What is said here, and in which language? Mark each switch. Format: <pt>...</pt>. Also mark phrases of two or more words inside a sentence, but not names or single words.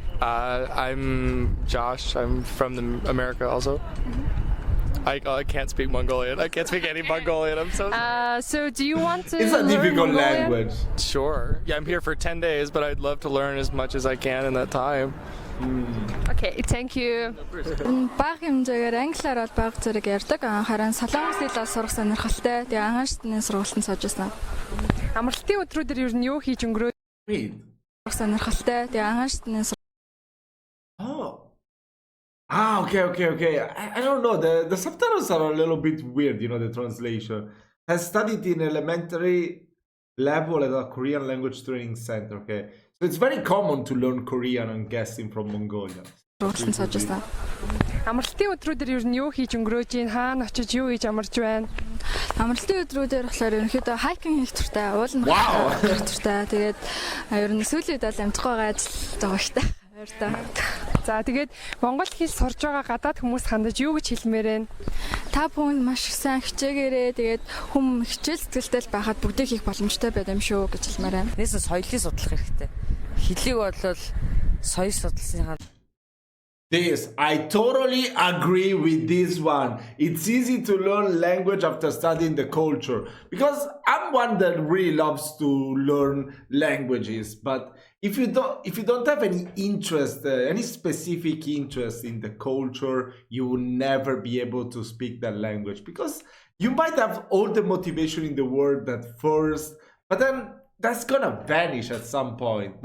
<en>I'm Josh. I'm from America also. I can't speak Mongolian. I can't speak any Mongolian. I'm so So do you want to It's a learn difficult Mongolian? language. sure. Yeah, I'm here for 10 days, but I'd love to learn as much as I can in that time. Okay, thank you.</en> <mn>Бага хэмжээгээр англиар бол бага зэрэг ярьдаг. Харин солонгос хэлээр сурах сонирхолтой. Тэгээ анхан шатны сургалтанд сууж байсан. Амралтын өдрүүдээр ер нь юу хийж өнгөрөө?</mn> <en>Wait.</en> <mn>Сурах сонирхолтой. Тэгээ анхан шатны</mn> <en>Oh. Ah, okay. I don't know. The subtitles are a little bit weird, you know, the translation. I studied in elementary level at a Korean language training center, okay? So it's very common to learn Korean, I'm guessing, from Mongolia.</en> <mn>сургалтанд сууж байсан. Амралтын өдрүүдээр ер нь юу хийж өнгөрөөж ийн? Хаана очиж юу хийж амарч байна? Амралтын өдрүүдээр болохоор ерөнхийдөө хайкинг хийх туртай, уулын</mn> <en>Wow.</en> <mn>хийх туртай. Тэгээд ер нь сүүлийн үед бол амжихгүй байгаа ажил байгаа ихтэй. Баярлалаа. За тэгээд монгол хэл сурж байгаа гадаад хүмүүс хандаж юу гэж хэлмээр байна? Та бүхэн маш их сайн хичээгээрээ тэгээд хүм хичээл сэтгэлтэй байхад бүгдийг хийх боломжтой байд юм шүү гэж хэлмээр байна. Нээсэн соёлыг судлах хэрэгтэй. Хэлийг бол соёл судлалын</mn> <en>This, I totally agree with this one. It's easy to learn language after studying the culture because I'm one that really loves to learn languages. But if you don't have any interest, any specific interest in the culture, you will never be able to speak that language because you might have all the motivation in the world at first, but then that's gonna vanish at some point.</en>